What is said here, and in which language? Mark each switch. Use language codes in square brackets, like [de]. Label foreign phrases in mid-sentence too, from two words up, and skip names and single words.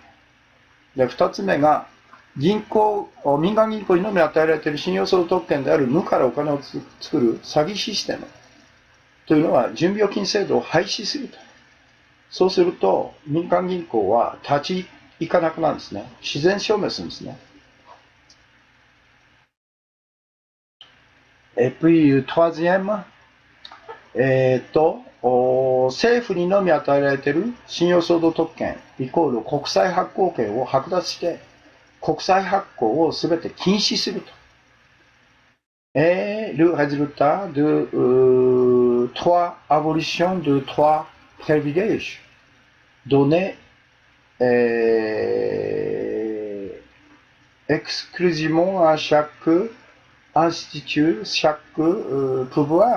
[ja] で、二つ目が、民間銀行にのみ与えられている信用相続特権である無からお金を作る詐欺システムというのは準備預金制度を廃止すると。そうすると、民間銀行は立ち行かなくなるんですね。自然消滅するんですね。 [fr] Et puis, troisième, [ja] 政府にのみ与えられている信用相続特権イコール国債発行権を剥奪して、国債発行をすべて禁止すると。 [fr] Et le résultat de abolition de trois privilèges donnés exclusivement à chaque institut, chaque pouvoir.